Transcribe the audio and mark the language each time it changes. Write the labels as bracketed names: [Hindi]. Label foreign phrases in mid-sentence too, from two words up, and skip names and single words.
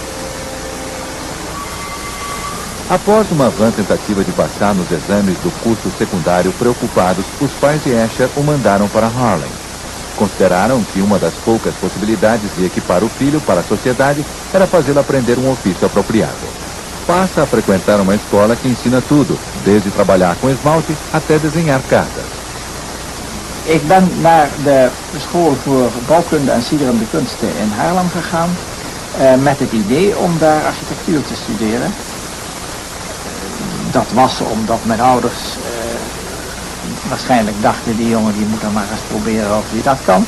[Portuguese] Após uma vã tentativa de passar nos exames do curso secundário preocupados, os pais de Escher o mandaram para Haarlem. Consideraram que uma das poucas possibilidades de equipar o filho para a sociedade era fazê-lo aprender um ofício apropriado. Passa a frequentar uma escola que ensina tudo, desde trabalhar com esmalte até desenhar cartas. [Dutch] Ik ben naar de school voor bouwkunde en schilderende kunsten in Haarlem gegaan met het idee om daar architectuur te studeren. Dat was omdat mijn ouders waarschijnlijk dachten, die jongen die moet dan maar eens proberen of hij dat kan.